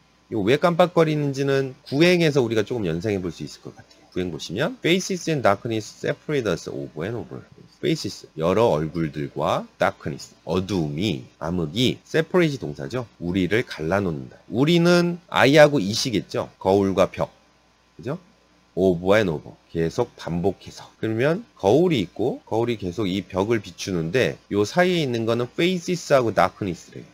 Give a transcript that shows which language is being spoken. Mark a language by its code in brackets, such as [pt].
[ko] 이거 왜 깜빡거리는지는 구행에서 우리가 조금 연상해 볼 수 있을 것 같아요. 구행 보시면 [en] faces and darkness separate us over and over. [ko] faces, 여러 얼굴들과 darkness, 어두움이, 암흑이, separate 동사죠. 우리를 갈라놓는다. 우리는 I하고 E시겠죠. 거울과 벽. 그죠? [en] over and over. [ko] 계속 반복해서. 그러면 거울이 있고 거울이 계속 이 벽을 비추는데 요 사이에 있는 거는 faces하고 darkness래요.